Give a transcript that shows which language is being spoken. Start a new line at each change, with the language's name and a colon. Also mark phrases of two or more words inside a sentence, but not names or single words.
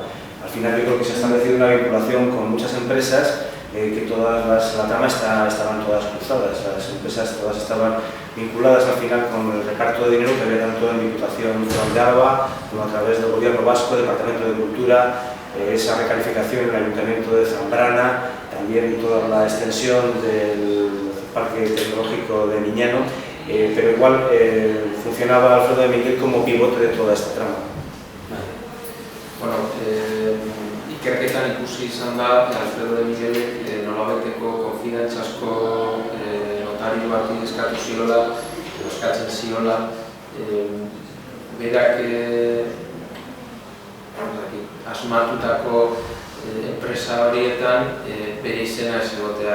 Spanish: Al final yo creo que se ha establecido una vinculación con muchas empresas que la trama estaban todas cruzadas, las empresas todas estaban vinculadas al final con el reparto de dinero que había tanto en Diputación Foral de Álava como a través del Gobierno Vasco, Departamento de Cultura, esa recalificación en el Ayuntamiento de Zambrana, también toda la extensión del Parque Tecnológico de Miñano, pero igual funcionaba Alfredo de Miguel como pivote de toda esta trama.
Basque: Bueno, ikerketan ikusi izan da Alfredo de Miguelek nolabaiteko konfidantzazko notario bati eskatu ziola, eskatzen ziola, berak asmatutako enpresa horietan bere izena ez egotea.